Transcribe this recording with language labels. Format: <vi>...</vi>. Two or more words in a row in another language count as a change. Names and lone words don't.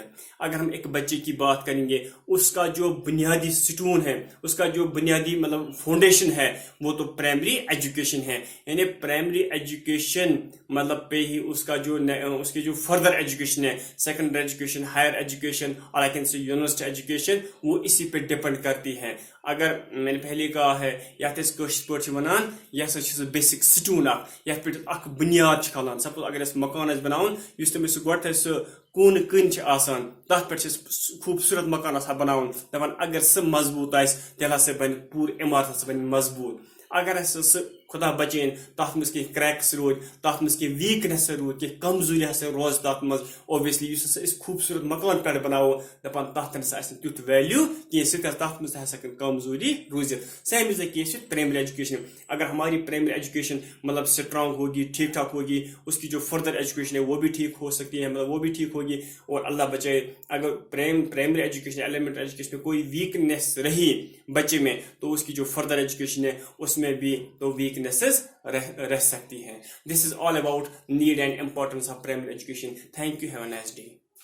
<hi>अगर हम एक बच्चे की बात करेंगे, उसका जो बुनियादी स्टोन है, उसका जो बुनियादी मतलब फाउंडेशन है, वो तो</hi> <en>primary education</en> <hi>है, यानी</hi> <en>primary education</en> <hi>मतलब पे ही उसका जो उसकी जो</hi> <en>further education</en> <hi>है,</hi> <en>secondary education, higher education</en> <hi>और</hi> <en>I can say university education,</en> <hi>वो इसी पे डिपेंड करती है।</hi> <ks>अगर मैंने पहले कहा है, यह वनान यह</ks> <en>basic stone</en> <ks>यथ पे बुनियाद कलान। सपोज अगर मकान बनावन, तमिस गो सह कून कन तथ पे खूबसूरत मकान बनावन, दपान अगर सह मजबूत तेल हसा बन पूरी इमारत बन मजबूत। अगर खुदा बचेन तथ मज कह क्रैक्स रोज, तथ मज कह वीकनेस रोज, कह कमजोरी हसा रोज तथ मज, ओबियसली खूबसूरत मकान पे बनावो, दपान तथ तुथ वैल्यू कह तथ मज कमजोरी रूजित।</ks> <en>same is the case with primary education.</en> <hi>अगर हमारी</hi> <en>primary education</en> <hi>मतलब स्ट्रांग होगी, ठीक ठाक होगी, उसकी जो</hi> <en>further education</en> <hi>है वो भी ठीक हो सकती है, मतलब वो भी ठीक होगी। और अल्लाह बचाए अगर</hi> <en>primary education, elementary education</en> <hi>में कोई वीकनेस रही बच्चे में, तो उसकी जो</hi> <en>further education</en> <hi>है उसमें भी तो वीकनेसेस रह सकती हैं।</hi> <en>this is all about need and importance of primary education. thank you, have a nice day.</en>